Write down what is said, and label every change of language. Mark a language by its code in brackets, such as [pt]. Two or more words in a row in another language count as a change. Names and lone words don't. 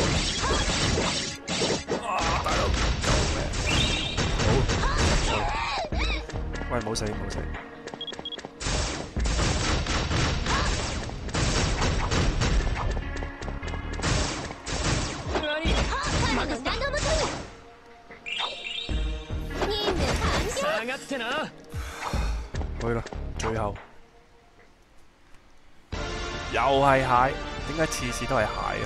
[yue] 大佬，救命！好，喂，冇死冇死。 [ja] 神の名のもとに任務完了。下がってな。 [yue] 去啦，最後又係蟹，點解次次都係蟹啊？